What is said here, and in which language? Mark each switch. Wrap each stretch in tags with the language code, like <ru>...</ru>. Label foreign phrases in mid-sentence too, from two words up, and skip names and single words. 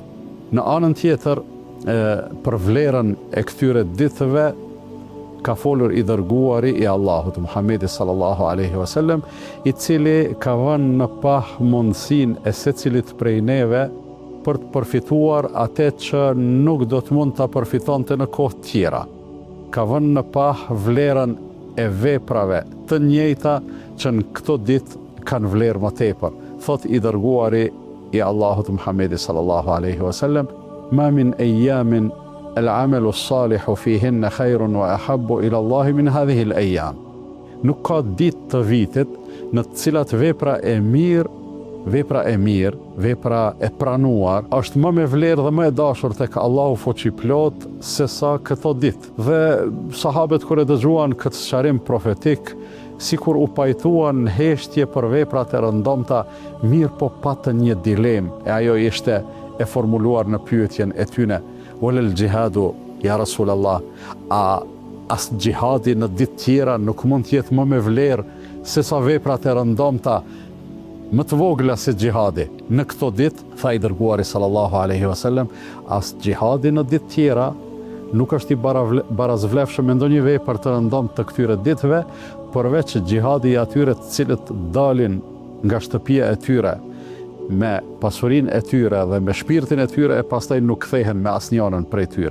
<sq>Në anën tjetër, për vlerën e këtyre ditëve ka folur i dërguari i Allahut Muhamedi</sq> <ar>صلى الله عليه وسلم,</ar> <sq>i cili ka vënë në pah mundësinë e secilit prej neve për të përfituar atë që nuk do të mund ta përfitonte në kohë tjera. Ka vënë në pah vlerën e veprave të njëjta që në këto ditë kanë vlerë më tepër. Thot i dërguari i Allahut Muhamedi</sq> <ar>صلى الله عليه وسلم: "ما من أيام العمل الصالح فيهن خير وأحب إلى الله من هذه الأيام."</ar> <sq>Nuk ka ditë të vitit në të cilat vepra e mirë, vepra e pranuar është më me vlerë dhe më e dashur tek Allahu fuqiplot se sa këto ditë. Dhe sahabët kur e dëgjuan këtë sqarim profetik, sikur u pajtuan në heshtje për veprat e rëndomta, mirë po patën një dilemë, e ajo ishte e formuluar në pyetjen e tyne:</sq> <ar>"ولا الجهاد يا رسول الله,</ar> <sq>a as jihadi në ditë tjera nuk mund të jetë më me vlerë se sa veprat e rëndomta më të vogla se jihadi në këto ditë?" Tha i dërguari</sq> <ar>صلى الله عليه وسلم:</ar> <sq>"As jihadi në ditë tjera nuk është i barazvlefshëm me ndonjë vepër të rëndomt të këtyre ditëve, përveç jihadi i atyre të cilët dalin nga shtëpia e tyre me pasurinë e tyre dhe me shpirtin e tyre, e pastaj nuk kthehen me asnjërin prej tyre."</sq>